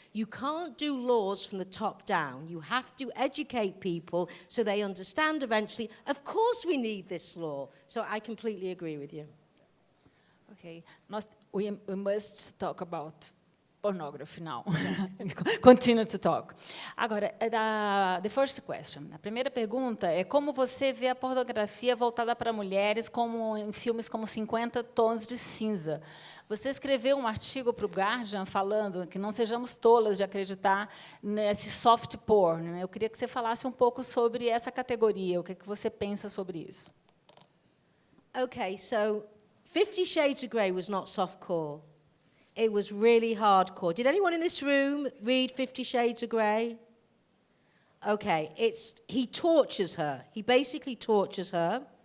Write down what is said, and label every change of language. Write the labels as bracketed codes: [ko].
[en] You can't do laws from the top down. You have to educate people so they understand eventually, of course we need this law. So I completely agree with you. Okay, we must talk about pornography now. Continue to talk. [pt] Agora, [en] the first question. [pt] A primeira pergunta é como você vê a pornografia voltada para mulheres como em filmes como 50 Tons de Cinza. Você escreveu um artigo para o Guardian falando que não sejamos tolas de acreditar nesse soft porn, né? Eu queria que você falasse um pouco sobre essa categoria, o que você pensa sobre isso. [en] Okay, so 50 Shades of Grey was not softcore. It was really hardcore. Did anyone in this room read 50 Shades of Grey? Okay, he tortures her. He basically tortures her.